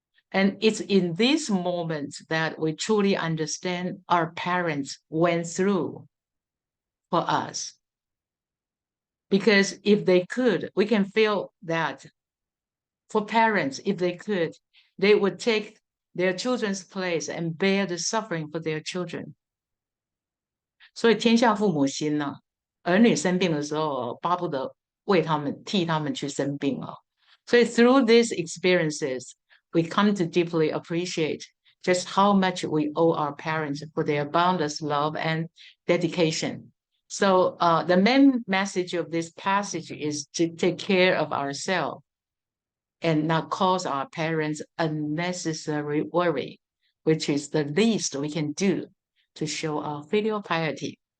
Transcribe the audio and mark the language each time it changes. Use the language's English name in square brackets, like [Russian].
[English] And it's in these moments that we truly understand our parents went through for us. Because if they could, we can feel that for parents, if they could, they would take their children's place and bear the suffering for their children. [Chinese] 所以天下父母心呢，儿女生病的时候，巴不得为他们替他们去生病啊。 [English] 所以 through these experiences, we come to deeply appreciate just how much we owe our parents for their boundless love and dedication. So the main message of this passage is to take care of ourselves and not cause our parents unnecessary worry, which is the least we can do to show our filial piety.